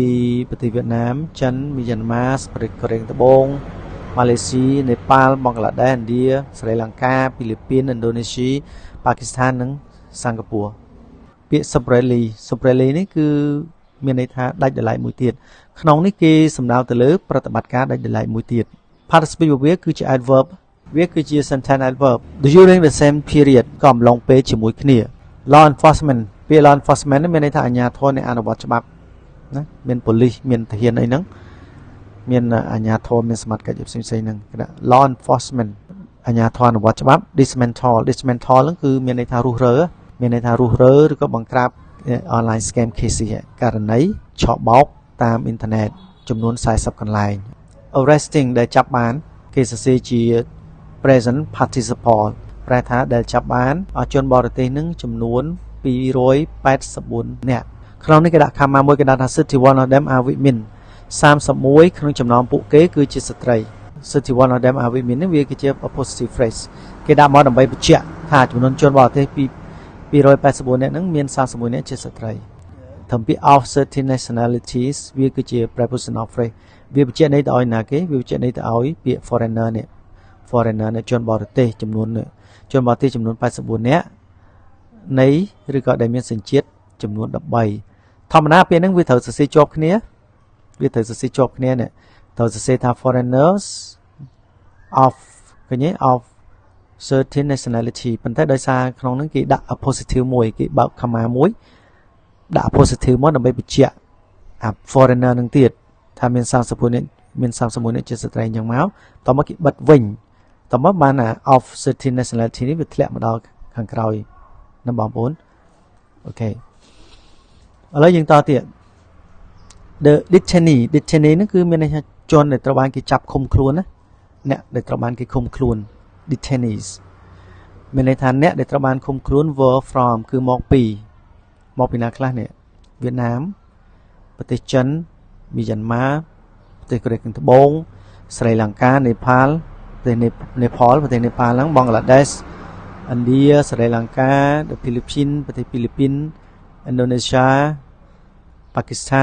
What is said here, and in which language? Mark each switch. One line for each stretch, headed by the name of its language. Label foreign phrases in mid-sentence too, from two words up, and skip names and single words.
Khmer: ប្រទេសវៀតណាមចិនមីយ៉ាន់ម៉ាប្រទេសកូរ៉េត្បូងម៉ាឡេស៊ីនេប៉ាល់បង់ក្លាដេសឥណ្ឌាស្រីលង្កាហ្វីលីពីនឥណ្ឌូនេស៊ីប៉ាគីស្ថាននិងសិង្ហបុរីពាក្យ Separately នេះគឺមានន័យថាដាច់ដライមួយទៀតក្នុងនេះគេសំដៅទៅលើប្រតិបត្តិការដាច់ដライមួយទៀត Participle វាគឺជា adverb វាគឺជា
English: sentence adverb during the same period
Khmer: ក៏អំឡុងពេលជាមួយគ្នា
English: law enforcement
Khmer: ពាក្យ
English: law enforcement
Khmer: នេះមានន័យថាអាជ្ញាធរនៃអនុវត្តច្បាប់ ណាមាន police មានទាហានអីហ្នឹងមានអាជ្ញាធរមានសមត្ថកិច្ចផ្សេងៗហ្នឹងគេថា
English: law enforcement
Khmer: អាជ្ញាធរអនុវត្តច្បាប់ dismantle ហ្នឹងគឺមានន័យថារុះរើមានន័យថារុះរើឬក៏បង្ក្រាប
English: online scam cases
Khmer: ករណីឆក់បោកតាមអ៊ីនធឺណិតចំនួន40កន្លែង arresting ដែលចាប់បានគេសរសេរជា
English: present participle
Khmer: ប្រែថាដែលចាប់បានជនបរទេសនឹងចំនួន 284នាក់ក្នុងនេះគេដាក់ comma មួយគេដាក់ថា
English: 61 of them are women
Khmer: 31 ក្នុងចំណោមពួកគេគឺជាស្ត្រី
English: 61 of them are women
Khmer: នេះវាគឺជា
English: positive phrase
Khmer: គេដាក់មកដើម្បីបញ្ជាក់ថាចំនួនជនបរទេស 284នាក់ហ្នឹងមាន31នាក់ជាស្ត្រីធម្មតា
English: of certain nationalities
Khmer: វាគឺជា
English: prepositional phrase
Khmer: វាបញ្ជាក់ន័យទៅឲ្យណាគេវាបញ្ជាក់ន័យទៅឲ្យពាក្យ foreigner នេះ foreigner នេះជនបរទេសចំនួន 84នាក់នៃឬក៏ដែលមានសញ្ជាតិចំនួន13ធម្មតាពេលហ្នឹងវាត្រូវសរសេរជាប់គ្នានេះត្រូវសរសេរថា
English: foreigners of
Khmer: ឃើញទេ
English: of certain nationality
Khmer: ប៉ុន្តែដោយសារក្នុងហ្នឹងគេដាក់ positive មួយគេបើក comma មួយដាក់ positive មកដើម្បីបញ្ជាក់អា foreigner នឹងទៀតថាមាន31នាក់ជាស្ត្រីអញ្ចឹងមកតមកគេបិទវិញតមកបាន
English: of certain nationality
Khmer: នេះវាធ្លាក់មកដល់ខាងក្រោយណាបងប្អូនអូខេឥឡូវយើងតទៀត
English: the detainee
Khmer: ហ្នឹងគឺមានន័យថាជនដែលត្រូវបានគេចាប់ឃុំខ្លួនណាអ្នកដែលត្រូវបានគេឃុំខ្លួន detainees មានន័យថាអ្នកដែលត្រូវបានឃុំ ខ្លួន
English: were from
Khmer: គឺមកពីណាខ្លះនេះវៀតណាមប្រទេសចិនមីយ៉ាន់ម៉ាប្រទេសកូរ៉េខាងត្បូងស្រីលង្កានេប៉ាល់ប្រទេសនេប៉ាល់ហ្នឹងបង់ក្លាដេសឥណ្ឌាស្រីលង្កាហ្វីលីពីនប្រទេសហ្វីលីពីនឥណ្ឌូនេស្យាប៉ាគីស្ថាន